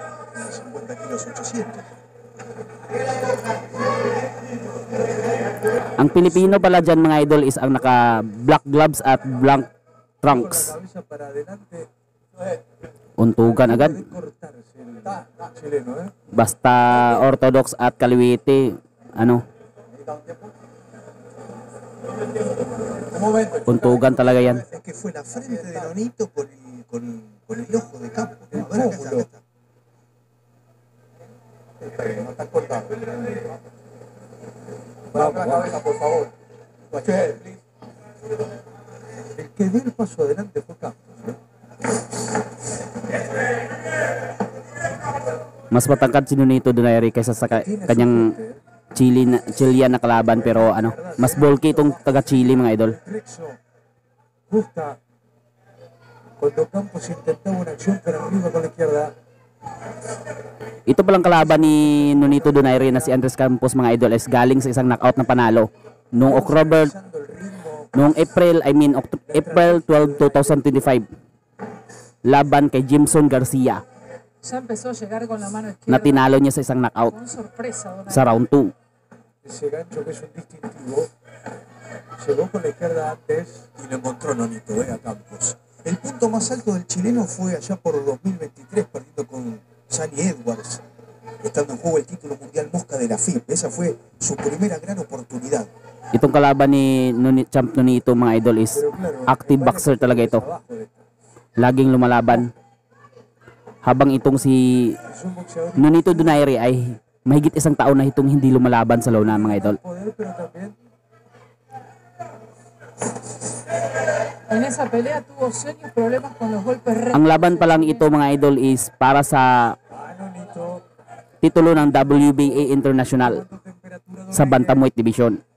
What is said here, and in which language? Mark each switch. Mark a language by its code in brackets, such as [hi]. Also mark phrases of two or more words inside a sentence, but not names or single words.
[tl] Ang Pilipino pala dyan mga idol is ang naka [en] black gloves [tl] at [en] black trunks. [tl] Untugan agad. Basta orthodox at kaliwete, untugan talaga yan. [es] Vamos, cabeza, por favor. El que dio el paso adelante fue Campos. [tl] Mas matangkad si Nonito Donaire kaysa sa kanyang Chilean na kalaban, pero mas bulky itong taga Chile mga idol. [es] Justa cuando Campos intentaba una acción para arriba con la izquierda. [tl] Ito palang kalaban ni Nonito Donaire na si Andres Campos mga idol is galing sa isang knockout na panalo noong April 12, 2025 laban kay Jimson Garcia na tinalo niya sa isang knockout sa round 2. [es] Ese gancho que es un distintivo llegó con la izquierda antes y lo encontró Nonito a Campos. El punto más alto del chileno fue allá por 2023 perdiendo con Sunny Edwards, estando en juego el título mundial mosca de la FIP. Esa fue su primera gran oportunidad. [tl] Itong kalaban ni Champ Nonito mga idol is [en] active boxer [tl] talaga ito. Laging lumalaban. Habang itong si Nonito Donaire ay mahigit 1 taon na itong hindi lumalaban sa lona mga idol. Ang laban pa lang ito mga idol is para sa titulo ng WBA International sa Bantamweight Division.